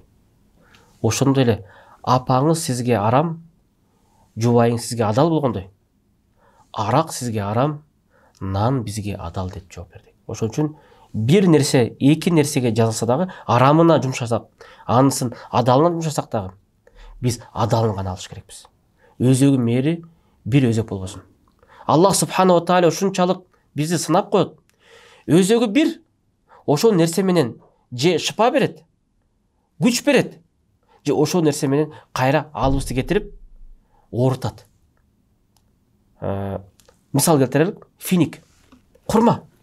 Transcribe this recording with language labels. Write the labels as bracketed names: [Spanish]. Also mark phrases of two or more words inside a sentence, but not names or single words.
[Kyrgyz] Ошондой эле апаңыз сизге арам, жубайың сизге адал болгондой, арак сизге арам, нан бизге адал" деп жооп берди. Ошон үчүн бир нерсе, эки нерсеге жазылса дагы, арамына жумшасак, анысын адалына жумшасак дагы, биз адалын гана алыш керекпиз. Өзөгү мээри бир өзөк болбосун. Аллах [Arabic] سبحانه وتعالى [Kyrgyz] ушунчалык бизди сынап коет. Өзөгү бир, ошол нерсе менен же шифа берет, күч берет, же ошол нерсе менен кайра алыбызды кетирип оорутат. Мисал келтирелик, финик, курма.